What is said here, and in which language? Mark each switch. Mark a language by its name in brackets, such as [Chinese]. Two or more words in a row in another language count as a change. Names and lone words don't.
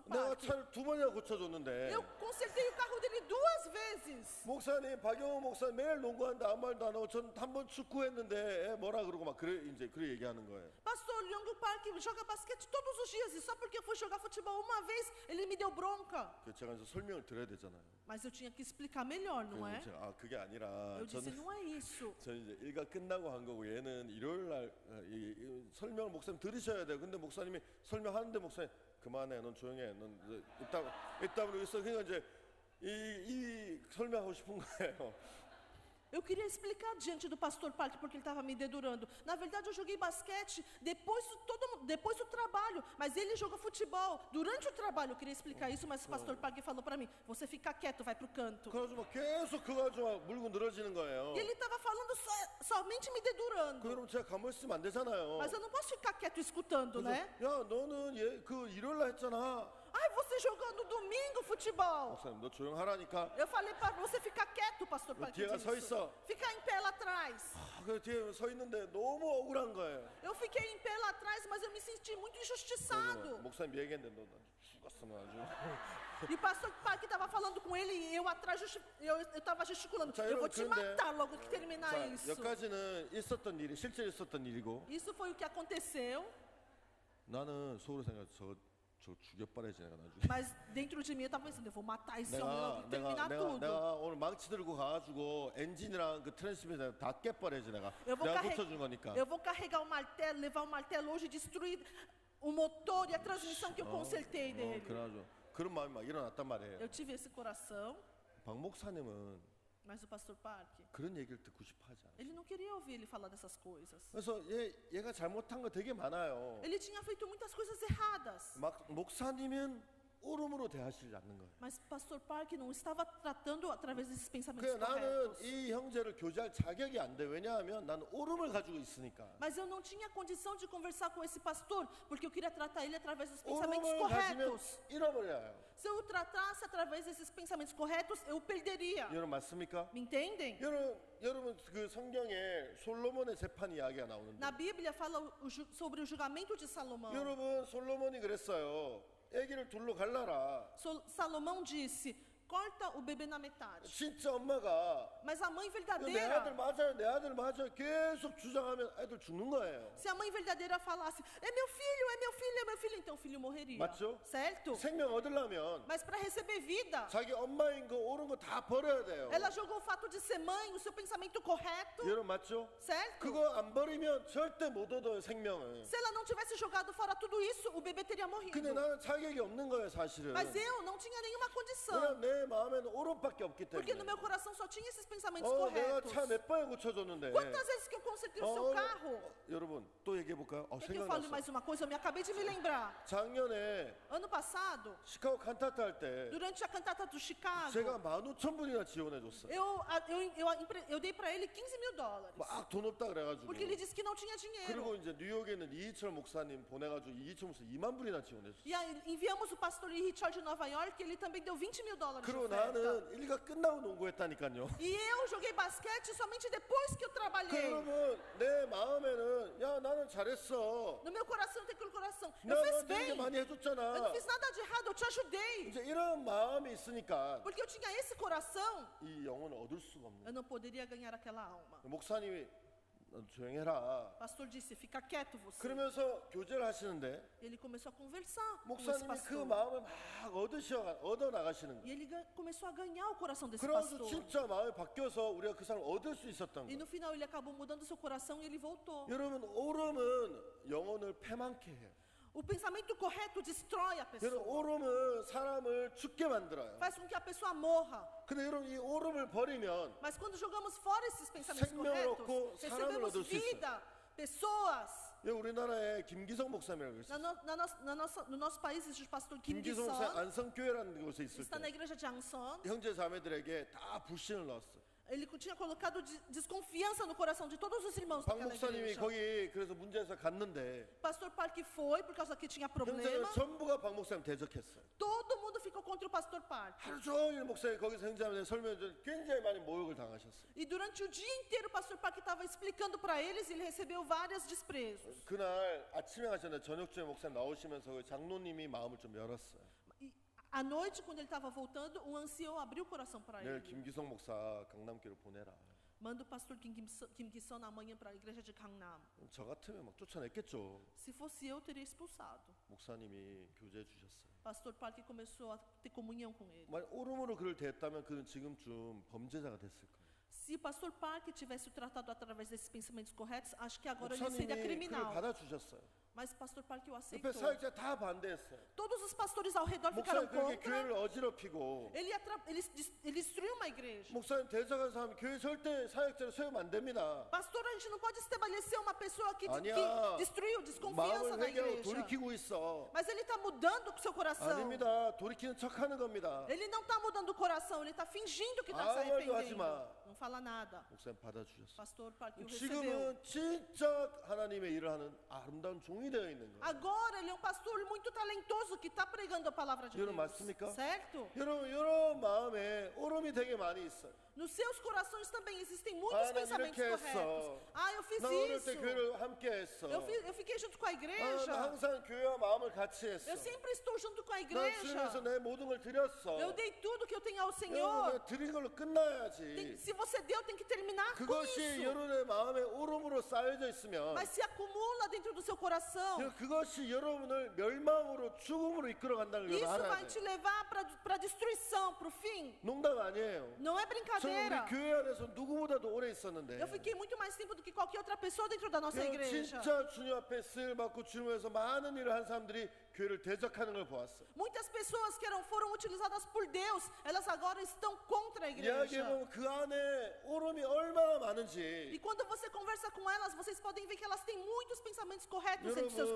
[Korean] 내가 Parque. 차를 두 번이나 고쳐줬는데 [Portuguese] Eu consertei o carro dele 2 vezes. [Korean] 목사님 박용호 목사 매일 농구하는데 아무 말도 안 하고 전 한 번 축구했는데 뭐라 그러고 막 그래 얘기하는 거예요. [Portuguese] Pastor Liongo Parque joga basquete todos os dias e só porque eu fui jogar futebol uma vez, ele me deu bronca. [Korean] 그래서 제가 이제 설명을 드려야 되잖아요. [Portuguese] Mas eu tinha que explicar melhor, não é? [Korean] 그래서 제가 그게 아니라 [Portuguese] Eu disse, [Korean] 저는 [Portuguese] não é isso. [Korean] 저는 이제 일과 끝나고 한 거고 얘는 일요일 날 이 설명을 목사님 들으셔야 돼요. 근데 목사님이 설명하는데 목사님 그만해, 넌 조용해, 넌 이따 우리 있어. 그러니까 이제 이 설명하고 싶은 거예요. [Portuguese] Eu queria explicar diante do pastor Parque porque ele estava me dedurando. Na verdade, eu joguei basquete depois do trabalho, mas ele joga futebol durante o trabalho. Eu queria explicar isso, mas o pastor Parque falou para mim: você fica quieto, vai pro canto. [Korean] 그래가지고 막 계속 그거 가지고 막 물고 늘어지는 거예요. [Portuguese] E ele estava falando somente me dedurando. [Korean] 그럼 제가 가만히 있으면 안 되잖아요. [Portuguese] Mas eu não posso ficar quieto escutando, né? [Korean] 야, 너는 그 일요일 날 했잖아. [Portuguese] Ai, você jogou no domingo futebol. [Korean] 목사님, 너 조용하라니까. [Portuguese] Eu falei para você ficar quieto, pastor Parque. [Korean] 뒤에가 서 [Portuguese] disse. [Korean] 있어. [Portuguese] Ficar em pé lá atrás. [Korean] 그 뒤에 서 있는데 너무 억울한 거예요. [Portuguese] Eu fiquei em pé lá atrás, mas eu me senti muito injustiçado. [Korean] 목사님 얘기했는데 너 죽었으면 아주. [Portuguese] E o pastor Parque estava falando com ele e eu atrás eu estava gesticulando. [Korean] 자, [Portuguese] Eu vou [Korean] 여러분, [Portuguese] te [Korean] 그런데- [Portuguese] matar logo que terminar [Korean] 자, [Portuguese] isso. [Korean] 여기까지는 있었던 일이 실제 있었던 일이고 [Portuguese] Isso foi o que aconteceu. [Korean] 나는 속으로 생각해 저 저 죽여버려야지 내가 나중에. [Portuguese] Mas dentro de mim eu tava pensando, eu vou matar esse homem, eu vou terminar tudo. [Korean] 내가 오늘 망치 들고 가가지고 엔진이랑 그 트랜스미터 다 깨버려야지 내가. [Portuguese] Eu vou, [Korean] 내가 [Portuguese] carre- [Korean] 고쳐준 거니까. [Portuguese] eu vou carregar o martelo, levar o martelo hoje e destruir o motor e a transmissão que eu consertei dele. [Korean] 그래가지고 그런 마음이 막 일어났단 말이에요. [Portuguese] Eu tive esse coração, [Korean] 박 목사님은 [Portuguese] mas o pastor Park, [Korean] 그런 얘기를 듣고 싶어하지 않아요. [Portuguese] ele não queria ouvir ele falar dessas coisas. [Korean] 그래서 얘가 잘못한 거 되게 많아요. [Portuguese] Ele tinha feito muitas coisas erradas. [Korean] 막 목사님은 오름으로 대하시지 않는 거예요. [Portuguese] Mas pastor Park não estava tratando através desses pensamentos [Korean] 그래 나는 [Portuguese] corretos. [Korean] 이 형제를 교제할 자격이 안 돼. 왜냐하면 나는 오름을 가지고 있으니까. [Portuguese] Mas eu não tinha condição de conversar com esse pastor, porque eu queria tratar ele através dos pensamentos [Korean] 오름을 가지면 [Portuguese] corretos. [Korean] 잃어버려요. [Portuguese] Se eu o tratasse através desses pensamentos corretos, eu perderia. [Korean] 여러분 맞습니까? [Portuguese] Me entendem? [Korean] 여러분 그 성경에 솔로몬의 재판 이야기가 나오는데 [Portuguese] Na Bíblia fala sobre o julgamento de Salomão. [Korean] 여러분 솔로몬이 그랬어요. 아기를 둘러 갈라라. [Portuguese] Salomão disse: corta o bebê na metade. [Korean] 진짜 엄마가 [Portuguese] Mas a mãe [Korean] 내 [Portuguese] verdadeira, [Korean] 아들 맞아요, 내 아들 맞아요 계속 주장하면 애들 죽는 거예요. [Portuguese] se a mãe verdadeira falasse: é meu filho, é meu filho, é meu filho, então o filho morreria. [Korean] 맞죠? [Portuguese] Certo? [Korean] 생명 얻으려면 [Portuguese] Mas para receber vida, [Korean] 자기 엄마인 거 옳은 거 다 버려야 돼요. [Portuguese] ela jogou o fato de ser mãe, o seu pensamento correto, [Korean] 여러분 맞죠? [Portuguese] certo? [Korean] 그거 안 버리면 절대 못 얻어요 생명을. [Portuguese] Se ela não tivesse jogado fora tudo isso, o bebê teria morrido. [Korean] 근데 나는 자격이 없는 거예요 사실은. [Portuguese] Mas eu não tinha nenhuma condição, [Korean] 왜냐면 내 마음에는 오른밖에 없기 [Portuguese] porque no [Korean] 때문에. [Portuguese] meu coração só tinha esses pensamentos [Korean] 내가 [Portuguese] corretos. [Korean] 차 몇 번에 고쳐줬는데. [Portuguese] Quantas vezes que eu consertei o seu carro? [Korean] 여러분 또 얘기해 볼까요? [Portuguese] Quer que eu fale [Korean] 생각났어. [Portuguese] mais uma coisa? Eu me acabei de me lembrar. [Korean] 작년에 [Portuguese] Ano passado, [Korean] 시카고 칸타타 할 때 [Portuguese] durante a cantata do Chicago, [Korean] 제가 15,000불이나 지원해 줬어요. [Portuguese] eu dei pra ele $15,000. [Korean] 막 돈 없다 그래가지고. [Portuguese] Porque ele disse que não tinha dinheiro. [Korean] 그리고 이제 뉴욕에 있는 이희철 목사님 보내가지고 이희철 목사 2만 불이나 지원해 줬어요. [Portuguese] E aí enviamos o pastor Richard de Nova York, ele também deu $20,000 de [Korean] 그리고 [Portuguese] oferta. [Korean] 나는 일가 끝나고 농구했다니까요. [Portuguese] E eu joguei basquete somente depois que eu trabalhei. [Korean] 그러면 내 마음에는 야 나는 잘했어. [Portuguese] No meu coração tem aquele coração. Eu [Korean] 내가 [Portuguese] fiz [Korean] 너한테 [Portuguese] bem. [Korean] 이렇게 많이 [Portuguese] Eu não [Korean] 해줬잖아. [Portuguese] fiz nada de errado, eu te ajudei. [Korean] 이제 이런 마음이 있으니까 [Portuguese] Porque eu tinha esse coração, [Korean] 이 영혼을 얻을 수가 없는 [Portuguese] eu não poderia ganhar aquela alma. [Korean] 거예요. 목사님이 너 조용해라. [Portuguese] O pastor disse: fica quieto você. [Korean] 그러면서 교제를 하시는데 [Portuguese] Ele começou a conversar com esse [Korean] 목사님이 그 [Portuguese] pastor. [Korean] 마음을 막 얻어 나가시는 [Portuguese] E [Korean] 거예요. [Portuguese] ele começou a ganhar o coração desse [Korean] 그래서 [Portuguese] pastor. [Korean] 진짜 마음이 바뀌어서 우리가 그 사람을 얻을 수 있었던 [Portuguese] E [Korean] 거예요. [Portuguese] no final ele acabou mudando seu coração e ele voltou. [Korean] 여러분 오름은 영혼을 패망케 해요. [Portuguese] O pensamento correto destrói a [Korean] 여러분 [Portuguese] pessoa. [Korean] 오름은 사람을 죽게 만들어요. [Portuguese] Faz com que a pessoa morra. [Korean] 근데 여러분 이 오름을 버리면 [Portuguese] Mas quando jogamos fora esses pensamentos [Korean] 생명을 얻고 [Portuguese] corretos, [Korean] 사람을 [Portuguese] recebemos [Korean] 얻을 수 있어요. [Portuguese] vida, pessoas. [Korean] 우리나라에 김기성 목사님이라고 있어요. [Portuguese] No nosso país existe o pastor Kim [Korean] 김기성 목사 [Portuguese] Gi-son, [Korean] 안성교회라는 곳에 있을 [Portuguese] está na [Korean] 때 [Portuguese] igreja de Anson. [Korean] 형제 자매들에게 다 불신을 넣었어. [Portuguese] Ele tinha colocado desconfiança no coração de todos os irmãos [Korean] 박 [Portuguese] daquela [Korean] 목사님이 [Portuguese] igreja. [Korean] 거기 그래서 문제에서 갔는데 [Portuguese] O pastor Park foi por causa que tinha [Korean] 형제들 [Portuguese] problema. [Korean] 전부가 박 목사님 대적했어요. [Portuguese] Todo mundo ficou contra o pastor Park. [Korean] 하루 종일 목사님 거기서 형제자매들 설명해 굉장히 많이 모욕을 당하셨어요. [Portuguese] E durante o dia inteiro o pastor Park estava explicando para eles e ele recebeu vários desprezos. [Korean] 그날 아침에 가셨는데 저녁쯤에 목사님 나오시면서 그 장로님이 마음을 좀 열었어요. [Portuguese] E à noite, quando ele estava voltando, um ancião abriu o coração para [Korean] 내일 [Portuguese] ele. [Korean] 김기성 목사 강남교로 보내라. [Portuguese] Manda o pastor Kim Gi-son amanhã para a igreja de Gangnam. [Korean] 저 같으면 막 쫓아냈겠죠. [Portuguese] Se fosse eu, teria expulsado. [Korean] 목사님이 교제해 주셨어요. [Portuguese] Pastor Park começou a ter comunhão com ele. [Korean] 만약 오름으로 그를 대했다면 그는 지금쯤 범죄자가 됐을 거예요. [Portuguese] Se o pastor Park tivesse o tratado através desses pensamentos corretos, acho que agora ele seria [Korean] 목사님이 그를 [Portuguese] criminal. [Korean] 받아주셨어요. [Portuguese] Mas o pastor Park o [Korean] 옆에 [Portuguese] aceitou. [Korean] 사역자 다 반대했어요. [Portuguese] Todos os pastores ao redor ficaram [Korean] 목사님 그렇게 [Portuguese] contra. [Korean] 교회를 어지럽히고 [Portuguese] Ele destruiu uma igreja. [Korean] 목사님 대적한 사람 교회 절대 사역자를 세우면 안 됩니다. [Portuguese] Pastor, a gente não pode estabelecer uma pessoa que [Korean] 아니야. [Portuguese] destruiu desconfiança [Korean] 마음을 [Portuguese] na [Korean] 회개하고 [Portuguese] igreja. [Korean] 돌이키고 있어. [Portuguese] Mas ele está mudando o seu coração. [Korean] 아닙니다. 돌이키는 척하는 겁니다. [Portuguese] Ele não está mudando o coração, ele está fingindo que está se [Korean] 아무 말도 하지 [Portuguese] arrependendo. [Korean] 마. [Portuguese] Não fala nada. [Korean] 목사님 받아주셨어요. [Portuguese] Pastor Park o recebeu. [Korean] 지금은 진짜 하나님의 일을 하는 아름다운 종이 되어 있는 거예요. [Portuguese] Agora ele é um pastor muito talentoso que está pregando a palavra de [Korean] 여러분 [Portuguese] Deus. [Korean] 맞습니까? [Portuguese] Certo? [Korean] 여러분 이런 마음에 오름이 되게 많이 있어요. [Portuguese] Nos seus corações também existem muitos [Korean] 난 [Portuguese] pensamentos [Korean] 이렇게 [Portuguese] corretos. [Korean] 했어. [Portuguese] Eu fiz fiz [Korean] 나 어릴 [Portuguese] isso. [Korean] 때 교회를 함께 했어. [Portuguese] Eu fiquei junto com a [Korean] 나 [Portuguese] igreja. [Korean] 항상 교회와 마음을 같이 했어. [Portuguese] Eu sempre estou junto com a [Korean] 난 주님에서 [Portuguese] igreja. [Korean] 내 모든 걸 드렸어. [Portuguese] Eu dei tudo que eu tenho ao [Korean] 여러분, [Portuguese] Senhor. [Korean] 드린 걸로 끝나야지. [Portuguese] Se você deu, tem que terminar com [Korean] 그것이 [Portuguese] isso. [Korean] 여러분의 마음에 오름으로 쌓여져 있으면 [Portuguese] Mas se acumula dentro do seu coração, [Korean] 그것이 여러분을 멸망으로 죽음으로 이끌어 간다는 걸 [Portuguese] isso [Korean] 알아야 [Portuguese] vai [Korean] 돼. [Portuguese] te levar para a destruição, para o fim. [Korean] 농담 아니에요. [Portuguese] Não é [Korean] 저는 [Portuguese] brincadeira. [Korean] 우리 교회 안에서 누구보다도 오래 있었는데 [Portuguese] Eu fiquei muito mais tempo do que qualquer outra pessoa dentro da nossa igreja. [Korean] 진짜 주님 앞에 쓰임 받고 주님에서 많은 일을 한 사람들이 교회를 대적하는 걸 보았어. [Portuguese] Muitas pessoas que foram utilizadas por Deus, elas agora estão contra a igreja. [Korean] 이야기해보면 그 안에 오름이 얼마나 [Portuguese] E [Korean] 많은지. [Portuguese] quando você conversa com elas, vocês podem ver que elas têm muitos pensamentos corretos em seus